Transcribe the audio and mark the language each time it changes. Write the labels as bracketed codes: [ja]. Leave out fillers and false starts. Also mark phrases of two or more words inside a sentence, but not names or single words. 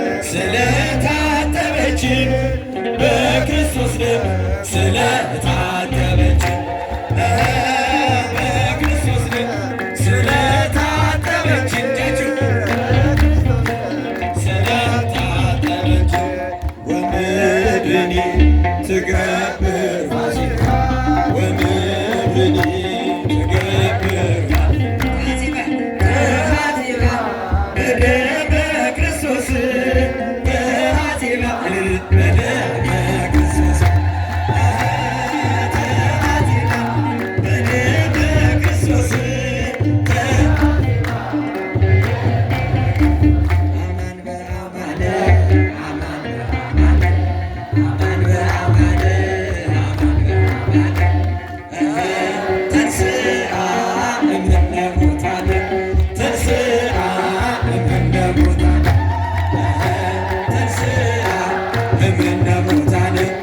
[am] ስለታጠበች በክርስቶስ ደም ስለታጠበች በክርስቶስ ደም ስለታጠበች እጃችሁ [gez] ስለታጠበች ወምድርኒ ትገብር ፋሲካ ወምድርኒ ትገብር ፋሲካ ተሐሲባ በደመ ክርስቶስ ተሐሲባ በደመ ክርስቶስ ተሐሲባ በደመ ክርስቶስ አማን በአማን አማን በአማን ተንሥአ እምነ ሙታን ተንሥአ እምነ ሙታን ተንሥአ እምነ ሙታን